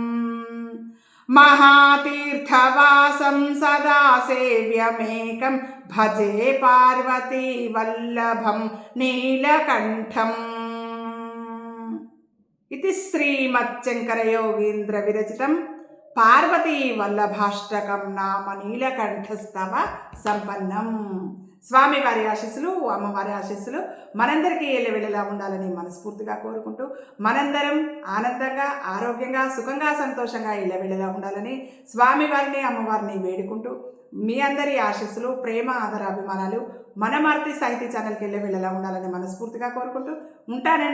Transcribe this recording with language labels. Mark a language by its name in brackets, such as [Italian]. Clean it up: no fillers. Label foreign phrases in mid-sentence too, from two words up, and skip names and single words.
[Sanskrit] महातीर्थवासं सदा सेव्यमेकं भजे पार्वती वल्लभं नीलकण्ठम् इति श्रीमच्छङ्करयोगीन्द्र विरचितं पार्वती वल्लभाष्टकं नाम నీలకంఠస్తవ సంపన్నం. [Telugu] స్వామివారి ఆశీస్సులు, అమ్మవారి ఆశీస్సులు మనందరికీ ఎల్లవేళలా ఉండాలని మనస్ఫూర్తిగా కోరుకుంటూ, మనందరం ఆనందంగా ఆరోగ్యంగా సుఖంగా సంతోషంగా ఎల్లవేళలా ఉండాలని స్వామివారిని అమ్మవారిని వేడుకుంటూ, మీ అందరి ఆశీస్సులు ప్రేమ ఆదరాభిమానాలు మన మారుతి సాహిత్య ఛానల్కి ఎల్లవేళలా ఉండాలని మనస్ఫూర్తిగా కోరుకుంటూ ఉంటానండి.